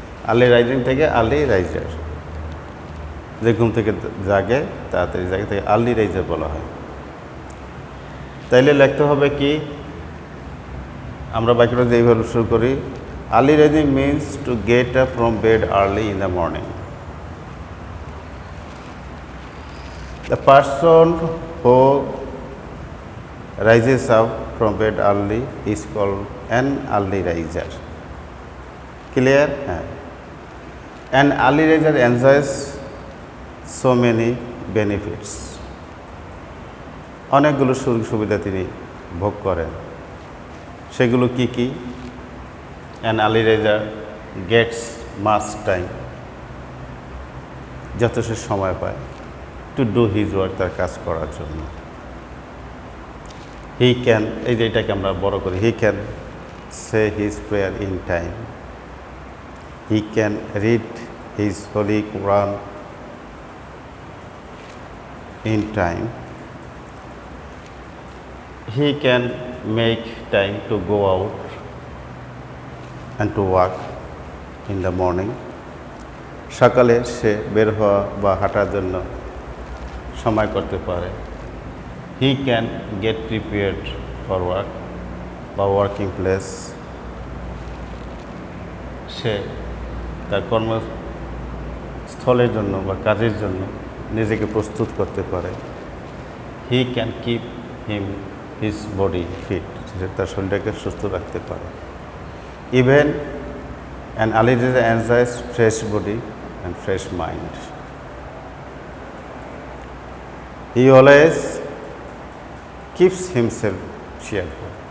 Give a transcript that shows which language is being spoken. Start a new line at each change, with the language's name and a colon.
Bangla: Early rising থেকে early raiser, যে ঘুম থেকে জাগে তাড়াতাড়ি জাগে থেকে আর্লি রাইজার বলা হয়। তাইলে লিখতে হবে কি? আমরা বাক্যটা যেইভাবে শুরু করি,
English: Early rising means to get up from bed early in the morning. The person who rises up from bed early is called an early riser. Clear? An early riser enjoys so many benefits.
Bangla: অনেকগুলো সুযোগ সুবিধা তিনি ভোগ করেন। সেগুলো কি কি?
English: An early riser gets much time,
Bangla: যথেষ্ট সময় পায়,
English: to do his work,
Bangla: তার কাজ করার জন্য।
English: He can,
Bangla: এই যে এটাকে আমরা বড় করি,
English: he can say his prayer in time. He can read his Holy Quran in time. He can make time to go out and to walk in the morning.
Bangla: সকালে সে বের হওয়া বা হাঁটার জন্য সময় করতে পারে।
English: He can get prepared for work
Bangla: বা ওয়ার্কিং প্লেস, সে তার কর্মস্থলের জন্য বা কাজের জন্য নিজেকে প্রস্তুত করতে পারে।
English: He can keep his body fit,
Bangla: সে তার শরীরটাকে সুস্থ রাখতে পারে।
English: Even an early riser enjoys fresh body and fresh mind. He always keeps himself cheerful.